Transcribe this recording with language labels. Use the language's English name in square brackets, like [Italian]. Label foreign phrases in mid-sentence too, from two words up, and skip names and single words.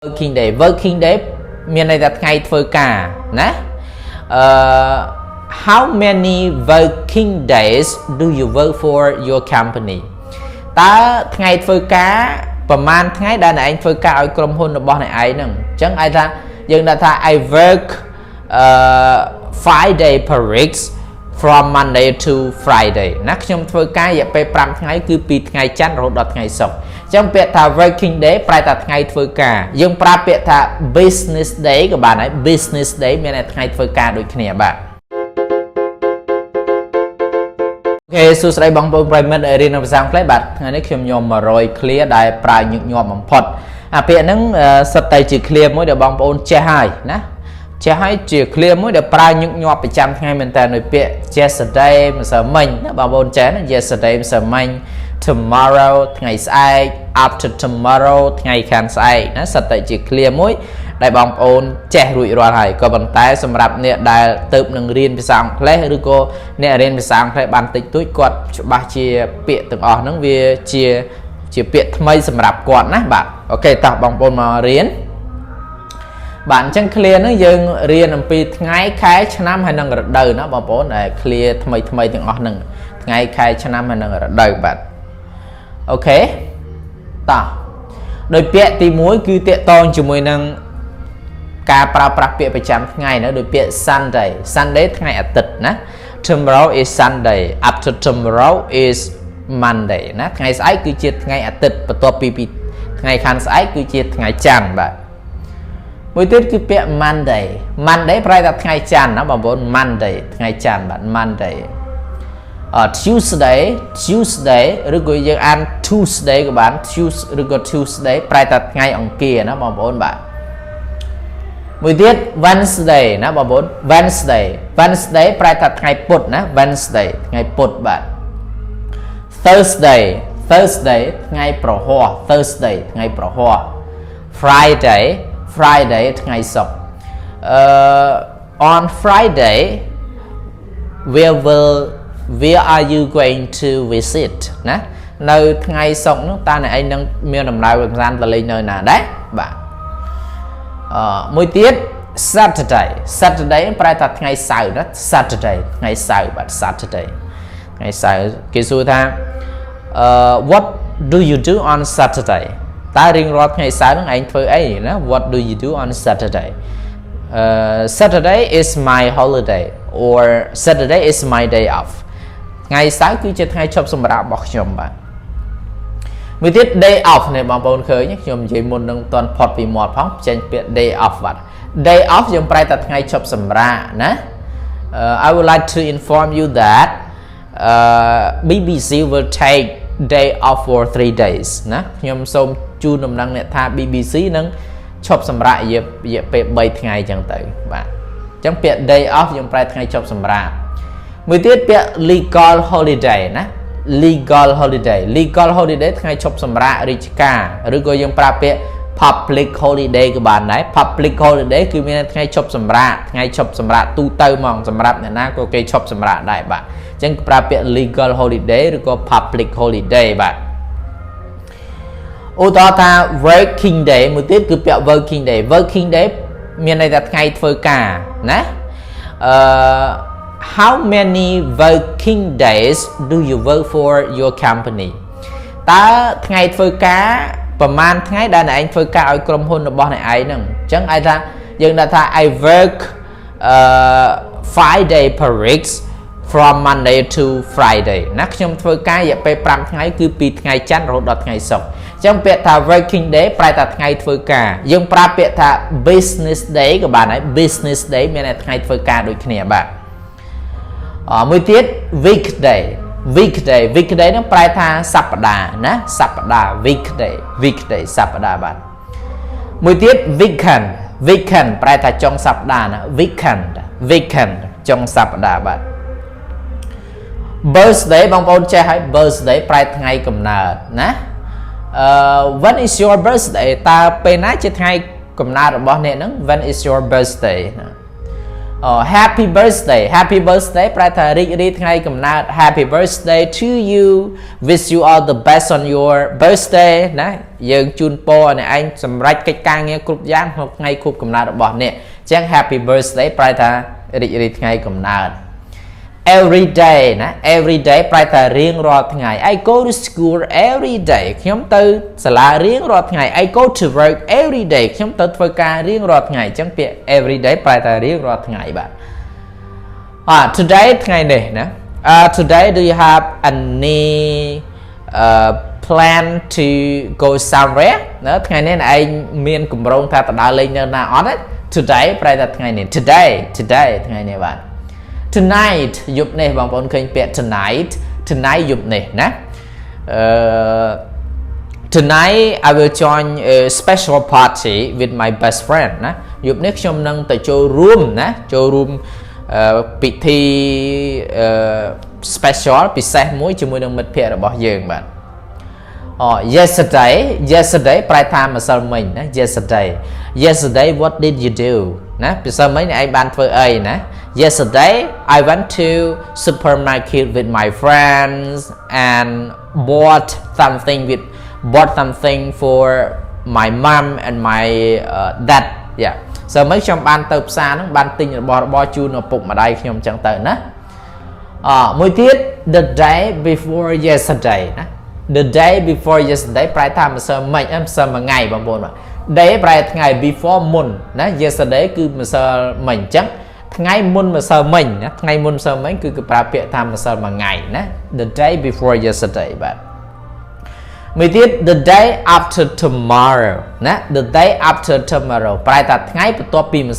[English] working day [Khmer] មានន័យថាថ្ងៃធ្វើការណា [English] how many working days do you work for your company [Khmer] តើថ្ងៃធ្វើការប្រហែលថ្ងៃដែលអ្នកឯងធ្វើការឲ្យក្រុមហ៊ុនរបស់អ្នកឯងហ្នឹងអញ្ចឹងឯងថាយើងដាក់ថា [English] I work 5 day per week from Monday to Friday [Khmer] ណាខ្ញុំធ្វើការរយៈពេល5ថ្ងៃគឺពីថ្ងៃច័ន្ទរហូតដល់ថ្ងៃសុក្រអញ្ចឹងពាក្យថា [English] working day [Khmer] ប្រែថាថ្ងៃធ្វើការយើងប្រើពាក្យថា [English] business day [Khmer] ក៏បានដែរ [English] business day [Khmer] មានតែថ្ងៃធ្វើការដូចគ្នាបាទ អូខេសួស្តីបងប្អូនប្រិយមិត្តរៀនភាសាអង់គ្លេសបាទថ្ងៃនេះខ្ញុំយក100 clear ដែលប្រើញឹកញាប់បំផុតអាពាក្យហ្នឹងសិតតែជា clear មួយដែលបងប្អូនចេះហើយណាចេះហើយជា clear មួយដែលប្រើញឹកញាប់ប្រចាំថ្ងៃមែនតើនៅពាក្យ yesterday ម្សិលមិញណាបងប្អូនចេះណា yesterday ម្សិលមិញ tomorrow ថ្ងៃស្អែក [English] after tomorrow [Khmer] ថ្ងៃខាងស្អែកណាសិតតែជា clear មួយដែលបងប្អូនចេះរួចរាល់ហើយក៏ប៉ុន្តែសម្រាប់អ្នកដែលទៅនឹងរៀនភាសាអង់គ្លេសឬក៏ អ្នករៀនភាសាអង់គ្លេសបានតិចតួចគាត់ច្បាស់ជាពាក្យទាំងអស់ហ្នឹងវាជាពាក្យថ្មីសម្រាប់គាត់ណាបាទអូខេតោះបងប្អូនមករៀនបាទអ ញ្ចឹង clear ហ្នឹងយើងរៀនអំពីថ្ងៃខែឆ្នាំហើយនឹងរដូវណាបងប្អូនដែល clear ថ្មីទាំងអស់ហ្នឹង ថ្ងៃខែឆ្នាំហើយនឹងរដូវបាទអូខេតោះដោយពាក្យទី1គឺតាក់ទងជាមួយនឹងការប្រើប្រាស់ពាក្យប្រចាំថ្ងៃណាដោយពាក្យ Sunday ថ្ងៃអាទិត្យណា [English] Tomorrow is Sunday after tomorrow is Monday [Khmer] ណាថ្ងៃស្អែកគឺជាថ្ងៃអាទិត្យបន្ទាប់ពីថ្ងៃខាងស្អែកគឺជាថ្ងៃច័ន្ទបាទមួយទៀតគឺពាក្យ Monday ប្រែថាថ្ងៃច័ន្ទណាបងប្អូន Monday ថ្ងៃច័ន្ទបាទ Monday Tuesday ឬក៏យើងអាន Tuesday ក៏បាន ឬក៏ Tuesday ប្រែថាថ្ងៃអង្គារណាបងប្អូនបាទមួយទៀត Wednesday ណាបងប្អូន Wednesday ប្រែថាថ្ងៃពុធណា Wednesday ថ្ងៃពុធបាទ Thursday ថ្ងៃប្រហ័ស Thursday ថ្ងៃប្រហ័ស Friday ថ្ងៃសុក្រ [English] on Friday where are you going to visit [Khmer] ណានៅថ្ងៃសុក្រនោះតើអ្នកឯងនឹងមានដំណើរកម្សាន្តទៅ លេងនៅណាដែរបាទមួយទៀត Saturday ប្រែថាថ្ងៃសៅរ៍ណា Saturday ថ្ងៃសៅរ៍បាទ Saturday ថ្ងៃសៅរ៍គេសួរថា [English] what do you do on Saturday [Khmer] តើរៀងរាល់ថ្ងៃសៅរ៍ហ្នឹងឯងធ្វើអីណា [English] what do you do on Saturday Saturday is my holiday or Saturday is my day off [Khmer] ថ្ងៃសៅរ៍គឺជាថ្ងៃឈប់សម្រាករបស់ខ្ញុំបាទមួយទៀត [English] day off [Khmer] នេះបងប្អូនឃើញខ្ញុំនិយាយមុននឹងមិនទាន់ផុតពីមាត់ផងចេញពាក្យ [English] day off [Khmer] បាទ [English] day off [Khmer] យើងប្រែថាថ្ងៃឈប់សម្រាកណា [English] I would like to inform you that BBC will take day off for 3 days [Khmer] ណាខ្ញុំសូមជូន ដំណឹងអ្នកថា BBC នឹងឈប់សម្រាករយៈពេល3ថ្ងៃអញ្ចឹងទៅបាទអញ្ចឹងពាក្យ [English] day off [Khmer] យើងប្រែថ្ងៃឈប់សម្រាកមួយទៀតពាក្យ [English] legal holiday [Khmer] ណា [English] legal holiday [Khmer] ថ្ងៃឈប់សម្រាករាជការឬក៏យើងប្រើពាក្យ [English] public holiday [Khmer] ក៏បានដែរ [English] public holiday [Khmer] គឺមានថ្ងៃឈប់សម្រាកថ្ងៃឈប់សម្រាកទូទៅហ្មងសម្រាប់អ្នកណាក៏គេឈប់សម្រាកដែរបាទអញ្ចឹងប្រើពាក្យ [English] legal holiday [Khmer] ឬក៏ [English] public holiday [Khmer] បាទ ឧទាហរណ៍ថា [English] working day [Khmer] មួយទៀតគឺពាក្យ [English] working day [Khmer] មានន័យថាថ្ងៃធ្វើការណា [English] how many working days do you work for your company [Khmer] តើថ្ងៃធ្វើការប្រហែលថ្ងៃដែលអ្នកឯងធ្វើការឲ្យក្រុមហ៊ុនរបស់អ្នកឯងហ្នឹងអញ្ចឹងឯងថាយើងដាក់ថា [English] I work 5 day per week from Monday to Friday [Khmer] ណាខ្ញុំធ្វើការរយៈពេល5ថ្ងៃគឺពីថ្ងៃច័ ន្ទរហូតដល់ថ្ងៃសុក្រអញ្ចឹងពាក្យថា [English] working day [Khmer] ប្រែថាថ្ងៃធ្វើការយើងប្រើពាក្យថា [English] business day [Khmer] ក៏បានដែរ [English] business day [Khmer] មានតែថ្ងៃធ្វើការដូចគ្នាបាទមួយទៀត weekday ហ្នឹងប្រែថាសប្តាហ៍ណាសប្តាហ៍ weekday សប្តាហ៍បាទមួយទៀត weekend ប្រែថាចុងសប្តាហ៍ណា weekend ចុងសប្តាហ៍បាទ birthday បងប្អូនចេះហើយ birthday ប្រែថ្ងៃកំណើតណា [English] when is your birthday [Khmer] តើពេលណាជាថ្ងៃកំណើតរបស់អ្នកហ្នឹង [English] when is your birthday happy birthday [Khmer] ប្រែថារីករាយថ្ងៃកំណើត [English] happy birthday to you wish you all the best on your birthday [Khmer] ណាយើងជូនពរឲ្យអ្នកឯងសម្រេចកិច្ចការងារគ្រប់យ៉ាងក្នុងថ្ងៃ ខួបកំណើតរបស់អ្នកអញ្ចឹង [English] happy birthday [Khmer] ប្រែថារីករាយថ្ងៃកំណើត [English] every day [Khmer] ណា [English] every day [Khmer] ប្រែថារៀងរាល់ថ្ងៃ [English] I go to school every day [Khmer] ខ្ញុំទៅសាលារៀងរាល់ថ្ងៃ [English] I go to work every day [Khmer] ខ្ញុំទៅធ្វើការរៀងរាល់ថ្ងៃអញ្ចឹងពាក្យ [English] every day [Khmer] ប្រែថារៀងរាល់ថ្ងៃបាទtoday ថ្ងៃនេះណា [English] today do you have any plan to go somewhere [Khmer] ណាថ្ងៃនេះឯងមានគម្រោងថាទៅដើរលេងនៅណាអត់ទេ today ប្រែថាថ្ងៃនេះ today ថ្ងៃនេះបាទtonight យប់នេះបងប្អូនឃើញពាក្យ tonight យប់នេះណា [English] tonight I will join a special party with my best friend [Khmer] ណាយប់នេះខ្ញុំនឹងទៅចូលរួមណាចូលរួមពិធី special ពិសេសមួយជាមួយនឹងមិត្តភ័ក្តិរបស់យើងបាទ yesterday ប្រែថាម្សិលមិញណា [English] yesterday what did you do [Khmer] ណាម្សិលមិញឯងបានធ្វើអីណា [English] yesterday I went to supermarket with my friends and bought something for my mom and my dad yeah so [Khmer] មិញ ខ្ញុំបានទៅផ្សារហ្នឹងបានទិញរបស់របរជូនឪពុកម្ដាយខ្ញុំអញ្ចឹងទៅណាមួយទៀត [English] the day before yesterday [Khmer] ណា [English] the day before yesterday [Khmer] ប្រែថាម្សិលមិញម្សិលមួយថ្ងៃបងប្អូនបាទ day ប្រែ ថ្ងៃ before មុនណា yesterday គឺម្សិលមិញអញ្ចឹងថ្ងៃមុនម្សិលមិញណាថ្ងៃមុនម្សិលមិញគឺប្រើពាក្យថាម្សិលមួយថ្ងៃណា the [English] day before yesterday [Khmer] បាទមួយទៀត [English] the day after tomorrow ណា the day after tomorrow [Khmer] ប្រែថាថ្ងៃបន្ទាប់ពីម្សិ